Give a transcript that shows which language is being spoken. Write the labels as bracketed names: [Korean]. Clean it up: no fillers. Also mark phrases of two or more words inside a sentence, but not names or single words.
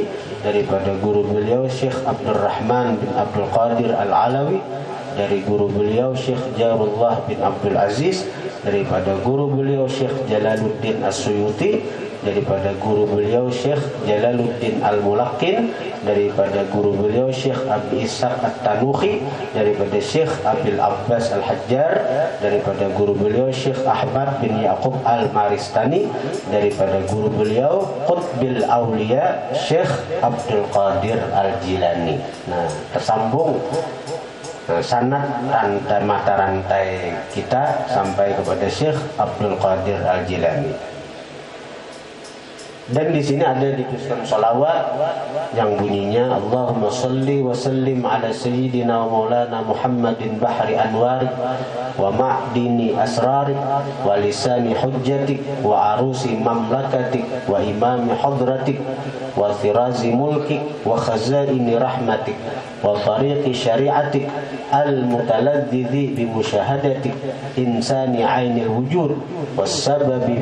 [Indonesian] daripada guru beliau Syekh Abdurrahman bin Abdul Qadir Al-Alawi, dari guru beliau Syekh Jarullah bin Abdul Aziz, daripada guru beliau Syekh Jalaluddin As-Suyuti, daripada guru beliau Syekh Jalaluddin Al-Mulaqin, daripada guru beliau Syekh Abi Ishaq At-Tanuhi, daripada Syekh Abil Abbas Al-Hajjar, daripada guru beliau Syekh Ahmad bin Yaqub Al-Maristani, daripada guru beliau Qutbil Aulia Syekh Abdul Qadir Al-Jilani. Nah, tersambung sanad mata rantai kita sampai kepada Syekh Abdul Qadir Al-Jilani. Dan di sini ada dituliskan salawat yang bunyinya [Arabic] اللهم صل وسلم على سيدنا ومولانا محمد بحر أنوار ومعدن أسرار ولسان حجتك وعروس مملكتك وإمام حضرتك وطراز ملكك وخزائن رحمتك وطريق شريعتك المتلذذ بمشاهدتك إنسان عين الوجود والسبب